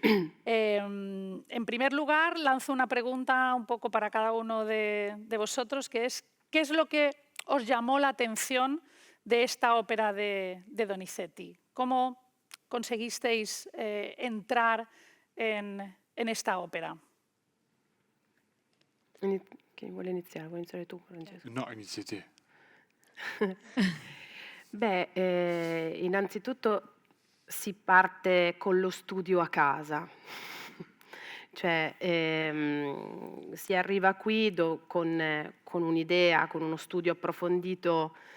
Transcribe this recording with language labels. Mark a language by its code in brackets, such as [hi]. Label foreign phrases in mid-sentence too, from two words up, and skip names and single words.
[es] En primer lugar, lanzo una pregunta un poco para cada uno de vosotros, que es ¿qué es lo que os llamó la atención de esta ópera de Donizetti? ¿Cómo conseguisteis entrar en esta ópera? [it] Chi vuole iniziare? Vuoi iniziare tu, Francesco? No, inizi te. Beh, innanzitutto si parte con lo studio a casa, cioè si arriva qui con un'idea, con uno studio approfondito